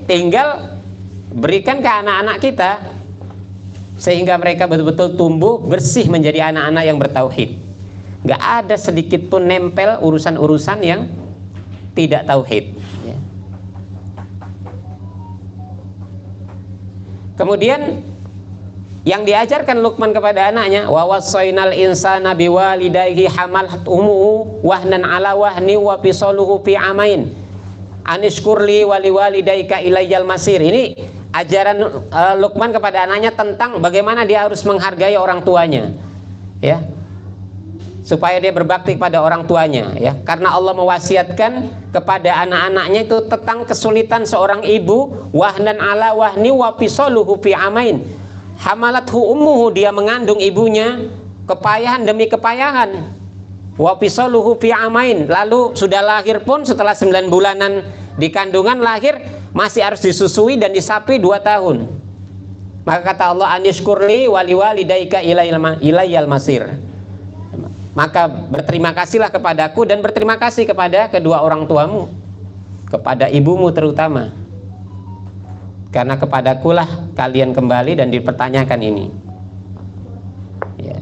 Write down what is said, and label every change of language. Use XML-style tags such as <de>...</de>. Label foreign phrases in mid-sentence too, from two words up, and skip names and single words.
<id>Tinggal berikan ke anak-anak kita sehingga mereka betul-betul tumbuh bersih menjadi anak-anak yang bertauhid. Nggak ada sedikit pun nempel urusan-urusan yang tidak tauhid ya. Kemudian yang diajarkan Luqman kepada anaknya,</id> <ar>ووصينا الإنسان بوالديه حملته أمه وهنا على وهن وفصاله في عامين أن اشكر لي ولوالديك إلي المصير.</ar> <id>Ini ajaran Luqman kepada anaknya tentang bagaimana dia harus menghargai orang tuanya ya, supaya dia berbakti pada orang tuanya ya. Karena Allah mewasiatkan kepada anak-anaknya itu tentang kesulitan seorang ibu,</id> <ar>وهنا على وهن وفصاله في عامين. حملته أمه,</ar> <id>dia mengandung ibunya kepayahan demi kepayahan.</id> <ar>وفصاله في عامين,</ar> <id>lalu sudah lahir pun setelah 9 bulanan di kandungan lahir masih harus disusui dan disapi 2 tahun. Maka kata Allah,</id> <ar>أن اشكر لي ولوالديك إلي المصير.</ar> <id>Maka berterima kasihlah kepadaku dan berterima kasih kepada kedua orang tuamu, kepada ibumu terutama, karena kepadakulah kalian kembali dan dipertanyakan ini ya.</id>